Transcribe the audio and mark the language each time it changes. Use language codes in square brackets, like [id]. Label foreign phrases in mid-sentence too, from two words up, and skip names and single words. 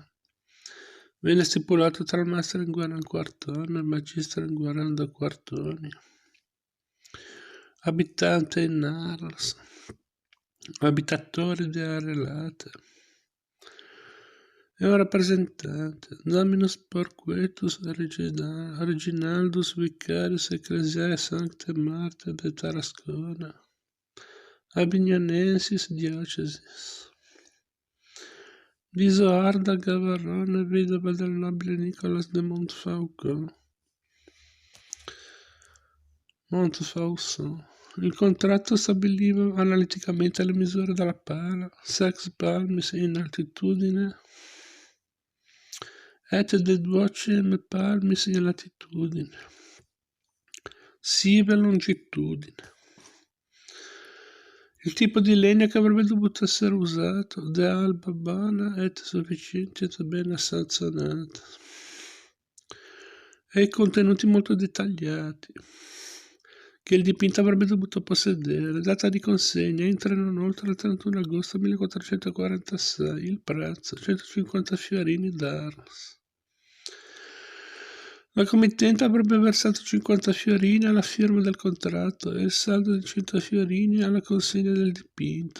[it] Venne stipulato tra il maestro Enguerrand Quartone e il magistro Enguerrand Quartoni. Abitante in Arles, abitatori di Arelate. È un rappresentante, [la] Dominus Perquetus Reginaldus Vicarius Ecclesiae Sancte Marte de Tarascona, Avignonensis Diocesis. [it] Di Isoarda Gavarrone, vedova del nobile Nicolas de Montfaucon. Il contratto stabiliva analiticamente le misure della pala, [la] 6 palmis in altitudine et de 200 palmis in latitudine, sive longitudine. [it] Il tipo di legno che avrebbe dovuto essere usato, [la] de alba bona et sufficiente et ben assazionata, [it] e i contenuti molto dettagliati che il dipinto avrebbe dovuto possedere. Data di consegna entra non oltre il 31 agosto 1446. Il prezzo 150 fiorini d'Arles. La committente avrebbe versato 50 fiorini alla firma del contratto e il saldo di 100 fiorini alla consegna del dipinto.